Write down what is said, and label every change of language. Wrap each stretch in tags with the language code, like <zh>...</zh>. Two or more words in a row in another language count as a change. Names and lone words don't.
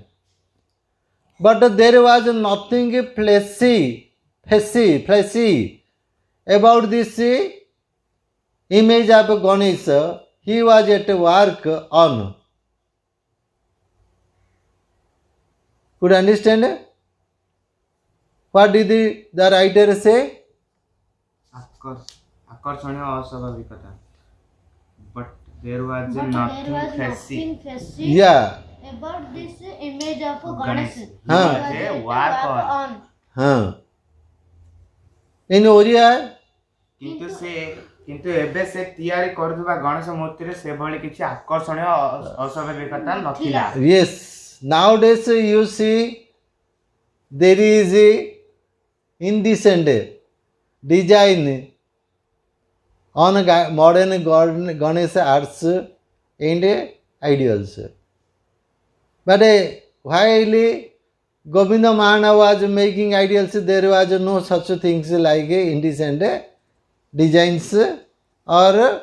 <en>But there was nothing fleshy about this image of Ganesha he was at work on. Could you understand? What did the writer say?</en> <or>ଆକର୍ଷଣୀୟ ଅସ୍ୱାଭାବିକତା,</or> <en>but There was But nothing there was fancy. nothing fancy Yeah. about this image of Ganesh. Ganesh. He Huh. was a walk-on. हाँ in Oriya</en> <or>କିନ୍ତୁ ଏବେ ସେ ତିଆରି କରୁଥିବା ଗଣେଶ ମୂର୍ତ୍ତିରେ ସେଭଳି କିଛି ଆକର୍ଷଣୀୟ ଅସ୍ୱାଭାବିକତା ନଥିଲା।</or> <en>yes nowadays you see there is a indecent design on modern Ganesh arts and ideals, but while Govinda Mahana was making ideals, there was no such things like indecent designs or</en>